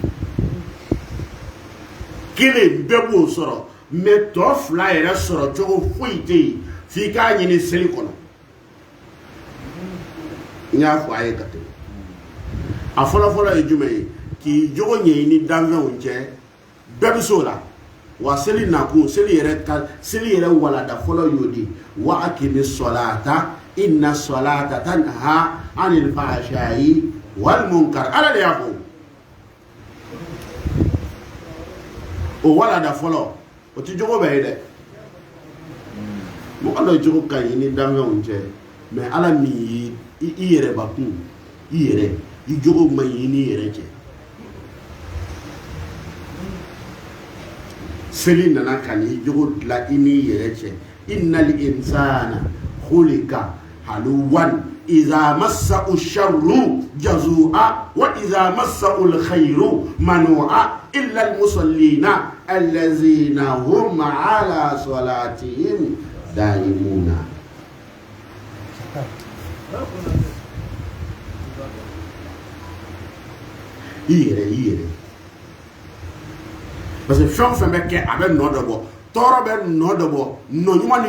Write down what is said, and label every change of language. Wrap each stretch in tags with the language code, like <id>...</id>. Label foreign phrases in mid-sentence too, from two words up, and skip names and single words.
<bm>kelen bɛɛ b'o sɔrɔ mais tɔ fila yɛrɛ sɔrɔ cogo foyi tɛ yen f'i k'a ɲini seli kɔnɔ n y'a fɔ a ye ka tɛmɛ a fɔlɔfɔlɔ ye jumɛn ye k'i jogo ɲɛɲini danfɛnw cɛ bɛɛ bɛ s'o la wa seli nakun seli yɛrɛ walada fɔlɔ y'o di wa</bm> <ar>أقم الصلاة إن الصلاة تنهى عن الفحشاء والمنكر</ar> <bm>ala de y'a fɔ o walada fɔlɔ o ti jogo bɛɛ ye dɛ mɔgɔ dɔ jogo ka ɲi ni danfɛnw cɛ mais ala min ye i yɛrɛ bakun i yɛrɛ i jogo ma ɲi ni yɛrɛ cɛ seli nana ka ni jogo dilan i ni yɛrɛ cɛ</bm> <ar>إن الإنسان خلق هلوعا إذا مسه الشر جزوعا وإذا مسه الخير منوعا إلا المصلين الذين هم على صلاتهم دائمون</ar> <bm>i yɛrɛ</bm> <fr>parce que</fr> <bm>fɛn o fɛn bɛ kɛ a bɛ nɔ dɔ bɔ tɔɔrɔ bɛ nɔ dɔ bɔ nɔ ɲuman</bm>